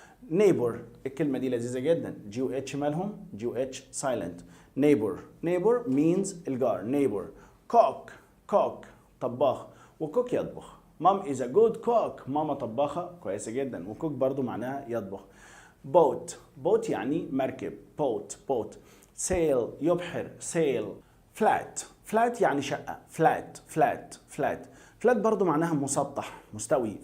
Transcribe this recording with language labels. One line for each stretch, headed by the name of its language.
Arabic: neighbor الكلمة دي لذيذة جدا.
English: GH
Arabic: مالهم؟
English: GH silent. neighbor means الجار. neighbor.
Arabic: cook طباخ، وكوك يطبخ.
English: mom is a good cook
Arabic: ماما طباخة كويسة جدا، وكوك برضو معناها يطبخ. boat يعني مركب.
English: boat. sail
Arabic: يبحر.
English: sail.
Arabic: flat يعني شقة. flat برضو معناها مسطح مستوي.